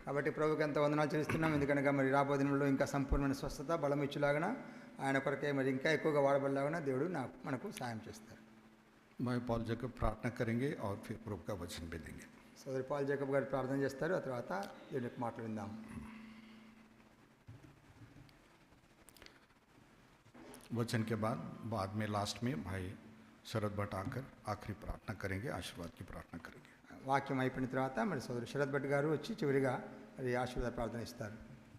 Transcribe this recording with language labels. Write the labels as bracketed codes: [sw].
[te] కాబట్టి ప్రభుకి ఎంత వందనాలు చెల్లిస్తున్నాం, ఎందుకనగా మరి రాబోయే దినంలో ఇంకా సంపూర్ణమైన స్వస్థత బలం ఇచ్చేలాగన, ఆయన కొరకే మరి ఇంకా ఎక్కువగా వాడబడలాగన దేవుడు మనకు సహాయం చేస్తారు. [hi] मैं पॉल जैकब प्रार्थना करेंगे और फिर प्रभु का वचन भी देंगे. [te] సోదరి పాల్ జేకబ్ గారు ప్రార్థన చేస్తారు. ఆ తర్వాత దేవుని యొక్క మాటలు విందాం. [hi] वचन के बाद में लास्ट में भाई शरद भट्ट आकर आखिरी प्रार्थना करेंगे, आशीर्वाद की प्रार्थना करेंगे. [te] వాక్యం అయిపోయిన తర్వాత మరి సోదరు శరత్ భట్ గారు వచ్చి చివరిగా మరి ఆశీర్వాద ప్రార్థన ఇస్తారు.